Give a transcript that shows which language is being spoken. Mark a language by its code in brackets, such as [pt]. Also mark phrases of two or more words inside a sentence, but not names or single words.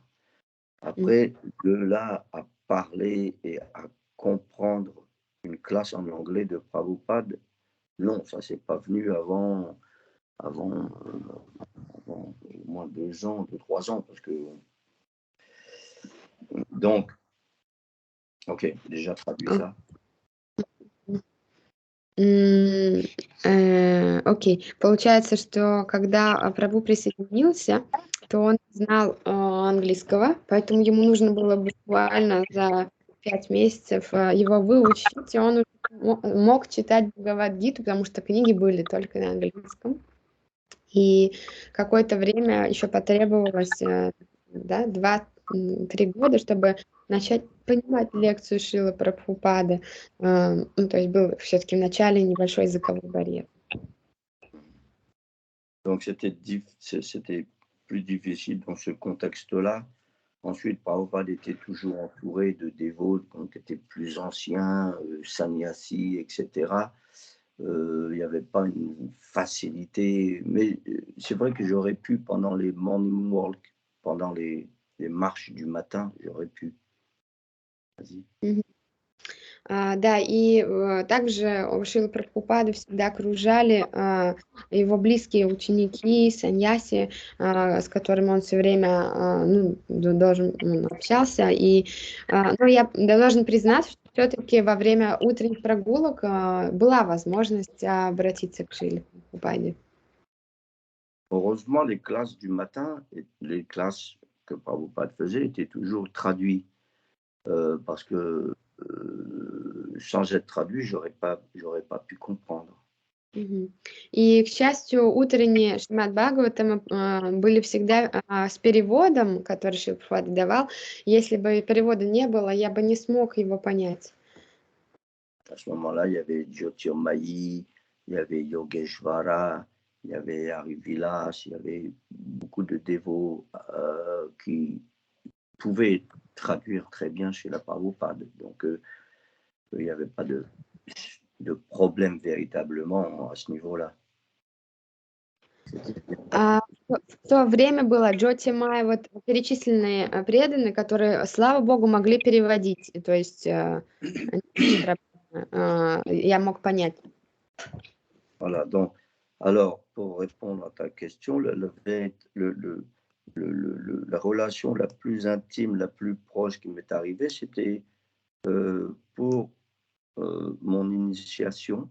[fr] Après, de là à parler et à comprendre une classe en anglais de Prabhupada, non, ça c'est pas venu avant au moins 2 ans, 3 ans, parce que donc, ok, déjà traduit ça. [ru] Окей. Получается, что когда Прабу присоединился, то он не знал английского, поэтому ему нужно было буквально за 5 месяцев его выучить, и он мог читать Бхагавад-гиту, потому что книги были только на английском. И какое-то время еще потребовалось, 2-3 года, чтобы начать понимать лекцию Шрилы Прабхупады. То есть был все-таки в начале небольшой языковой барьер. [fr] Donc c'était plus difficile dans ce contexte-là. Ensuite, Prabhupada était toujours entouré de dévots qui étaient plus anciens, sannyasis, etc. Il n'y avait pas une facilité, mais c'est vrai que j'aurais pu pendant les [en] morning walk, [fr] pendant les marches du matin, j'aurais pu. Vas-y. [ru] Да, и также у Шрилы Прабхупады всегда окружали его близкие ученики, саньяси, с которыми он все время он общался. Но я должен признать, что все-таки во время утренних прогулок была возможность обратиться к Шриле Прабхупаде. [fr] Heureusement, les classes du matin, les classes que Prabhupada faisait étaient toujours traduites, parce que sans être traduit, j'aurais pas pu comprendre. [ru] И, к счастью, утренние Шримад Бхагаватамы были всегда с переводом, который Шрила Прабхупада давал. Если бы перевода не было, я бы не смог его понять. [fr] À ce moment-là, il y avait Jyotirmayi, il y avait Yogeshvara, il y avait Harivilas, il y avait beaucoup de dévots qui pouvaient traduire très bien chez la Prabhupada. Donc, il n'y avait pas de problème véritablement à ce niveau-là. [ru] В то время было Джоти Май, вот перечисленные преданные, которые, слава богу, могли переводить. То есть я мог понять. [fr] Voilà, donc, alors, pour répondre à ta question, la relation la plus intime, la plus proche qui m'est arrivée, c'était pour mon initiation.